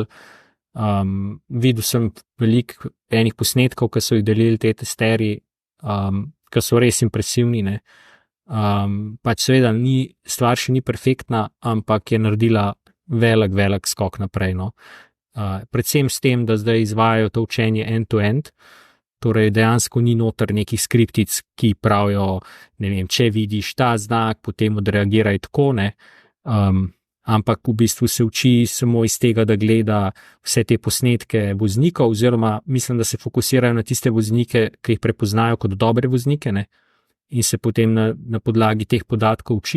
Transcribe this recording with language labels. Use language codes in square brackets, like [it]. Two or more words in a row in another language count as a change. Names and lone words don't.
[sl] Videl sem veliko enih posnetkov, ki so jih delili te testerji, ki so res impresivni. Ne. Pač seveda stvar še ni perfektna, ampak je naredila velik skok naprej. No. Predvsem s tem, da zdaj izvajajo to učenje end-to-end, torej dejansko ni noter nekih skriptic, ki pravijo, ne vem, če vidiš ta znak, potem odreagiraj tako, ne. Ampak v bistvu se uči samo iz tega, da gleda vse te posnetke voznikov, oziroma mislim, da se fokusirajo na tiste voznike, ki jih prepoznajo kot dobre voznike, ne, in se potem na podlagi teh podatkov uči.